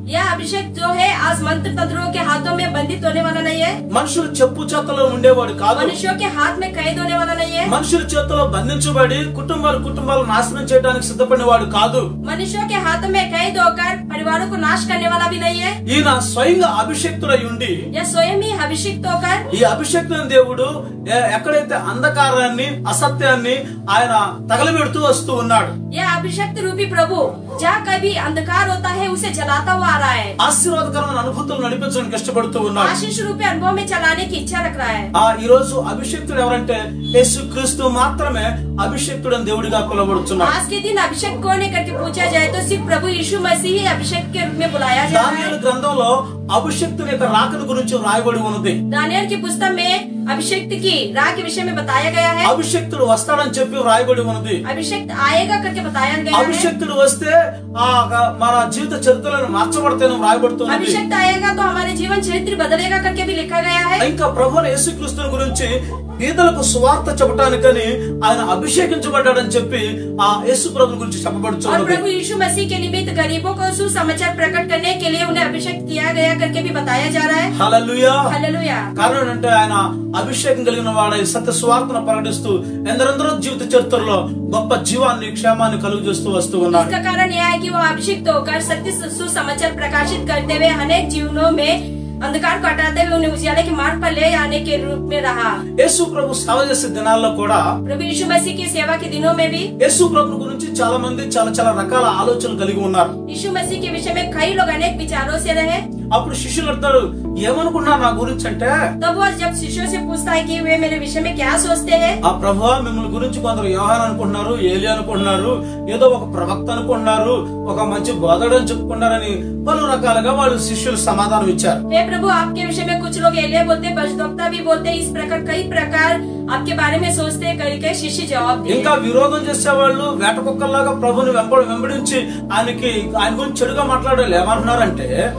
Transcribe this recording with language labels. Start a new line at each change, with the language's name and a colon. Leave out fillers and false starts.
Hindi: यह अभिषेक जो है आज मंत्र तंत्रों के हाथों में बंधित होने वाला नहीं है।
Telugu: మనుషుల చెప్పు చేతుల్లో ఉండేవాడు కాదు।
Hindi: मनुष्यों के हाथ में कैद होने वाला नहीं है।
Telugu: మనుషుల చేతుల్లో బంధించబడి కుటుంబాలు నాశనం చేయడానికి సిద్ధపడినవాడు కాదు।
Hindi: मनुष्यों के हाथों में कैद होकर परिवारों को नाश करने वाला भी नहीं है।
Telugu: ఈయన స్వయంగా అభిషేక్తుడై ఉండి
Hindi: यह स्वयं ही अभिषिक्त होकर
Telugu: ఈ అభిషేక్తుని దేవుడు ఎక్కడైతే అంధకారాన్ని అసత్యాన్ని ఆయన తగలబెడుతూ వస్తూ ఉన్నాడు।
Hindi: यह अभिषेक रूपी प्रभु जहाँ कभी अंधकार होता है उसे जलाता हुआ आ रहा है।
Telugu: ఆశీర్వాదకరమైన అనుభూతులు నడిపించడానికి కష్టపడుతూ ఉన్నాడు।
Hindi: आशीष रूपी अनुभव में चलाने की इच्छा रख रहा है।
Telugu: ఈ రోజు అభిషేక్తుడు ఎవరంటే యేసుక్రీస్తు మాత్రమే అభిషేక్తుడని దేవుడిగా పిలువబడుచున్నాడు।
Hindi: आज के दिन अभिषेक कौन है करके पूछा जाए तो सिर्फ प्रभु यीशु मसीह ही अभिषेक के रूप में बुलाया जाता है।
Telugu: దానియేలు గ్రంథంలో అభిషేక్తుని యొక్క రాకడ గురించి రాయబడి ఉన్నది।
Hindi: दानियल की पुस्तक में अभिषेक की राह के विषय में बताया गया है।
Telugu: అభిషేక్తుడు వస్తాడని చెప్పి రాయబడి ఉన్నది।
Hindi: अभिषेक आएगा करके बताया गया है।
Telugu: అభిషేక్తుడు వస్తే మన జీవిత చరిత్రలను మార్చబడతాయని రాయబడుతుంది।
Hindi: अभिषेक आएगा तो हमारे जीवन चरित्र बदलेगा करके भी लिखा गया है।
Telugu: ఇంకా ప్రభువైన యేసుక్రీస్తు గురించి పేదలకు సువార్త చెప్పడానికని ఆయన అభిషేకించబడ్డాడని చెప్పి ఆ యేసు ప్రభు గురించి
Hindi: और
Telugu: చెప్పబడుచున్నది।
Hindi: प्रभु यीशु मसीह के निमित्त गरीबों को सुसमाचार प्रकट करने के लिए उन्हें अभिषेक किया गया करके भी बताया जा रहा है।
Telugu: హల్లెలూయా।
Hindi: हालेलुया।
Telugu: కారణం అంటే ఆయన అభిషేకం కలిగిన వాడై సత్య సువార్తను ప్రకటిస్తూ ఎందరెందరో జీవిత చరిత్రలో గొప్ప జీవాన్ని క్షేమాన్ని కలుగజేస్తూ వస్తూ ఉన్నాడు।
Hindi: इसका कारण यह है कि वो अभिषिक्त होकर सत्य सुसमाचार प्रकाशित करते हुए अनेक जीवनों में अंधकार को हटाते हुए उन्हें उजियाले के मार्ग पर ले आने के रूप में रहा।
Telugu: యేసు ప్రభు సేవ చేసే దినాల్లో కూడా
Hindi: प्रभु यीशु मसीह की सेवा के दिनों में भी
Telugu: యేసు ప్రభు గురించి చాలా మంది చాలా రకాల ఆలోచనలు కలిగి ఉన్నారు।
Hindi: यीशु मसीह के विषय में कई लोग अनेक विचारों से रहे।
Telugu: అప్పుడు శిష్యులు అంటారు ఏమనుకున్నారు నా గురించి అంటే
Hindi: तब वो जब शिष्यों से पूछता है कि वे मेरे विषय में क्या सोचते हैं,
Telugu: ఆ ప్రభువా మిమ్మల్ని గురించి కొందరు యోహాను అనుకుంటున్నారు, ఏలియా అనుకుంటున్నారు, ఏదో ఒక ప్రవక్త అనుకుంటున్నారు, ఒక మంచి బోధకుడు అని చెప్పుకున్నారని పలు రకాలుగా వాళ్ళు శిష్యులు సమాధానం ఇచ్చారు।
Hindi: हे प्रभु आपके विषय में कुछ लोग एलिया बोलते, भविष्यद्वक्ता भी बोलते, इस प्रकार कई प्रकार आपके बारे में सोचते करके शिष्य जवाब दिए।
Telugu: ఇంకా విరోధం చేసేవాళ్ళు వేట కుక్కల్లాగా ప్రభుని వెంబడించి ఆయన గురించి చెడుగా మాట్లాడాలి ఏమంటున్నారంటే